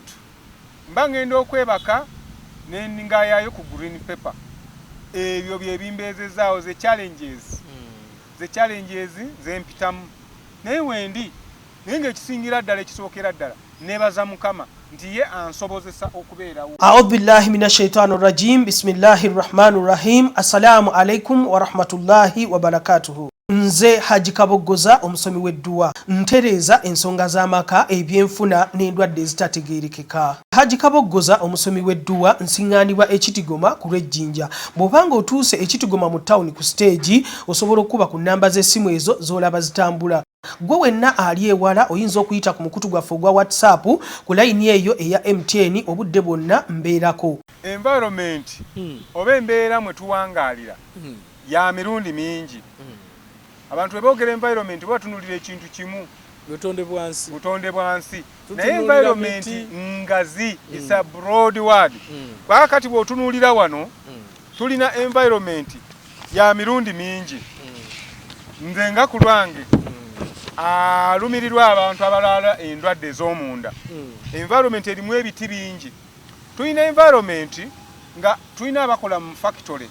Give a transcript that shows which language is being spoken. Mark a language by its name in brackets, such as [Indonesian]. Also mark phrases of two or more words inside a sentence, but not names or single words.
[Ganda] Mba ngenda okwebaka n'endingaayo ku green pepper. Ebyo byebimbeezezaawo ze challenges zempitamu. Naye wendi naye ng'ekisingira ddala ekisookera ddala neebaza Mukama nti ye ansobozesa okubeerawo. [Arabic] أعوذ بالله من الشيطان الرجيم بسم الله الرحمن الرحيم. السلام عليكم ورحمة الله وبركاته. [Ganda] Nze Haji Kaboggoza omusomi w'edduwa ntereeza ensonga z'amaka ebyenfuna n'endwadde ezitategeerekeka. Haji Kaboggoza omusomi w'edduwa nsiŋŋaanibwa ekitigoma ku lw'ejjinja. Bw'obanga otuuse ekitigoma mu ttawuni ku siteegi osobola okuba ku nnamba z'essimu ezo z'olaba zitambula. Gwe wenna ali ewala oyinza okuyita ku mukutu gwaffe ogwa WhatsApp ku layini eyo eya MTN obudde bwonna mbeerako. Environment oba embeera mwe tuwangaalira ya mirundi mingi. Abantu weboogera environment batunulira ekintu kimu butonde bwansi. Naye environment ngazi [English] is a broad word. [Ganda] Kwa kati bw'otunuulira wano tulina environment ya mirundi mingi. Nze nga ku lwange alumirirwa abantu abalala endwadde ez'omunda. Environment erimu ebiti bingi. Tulina environment nga tulina abakola mu factory.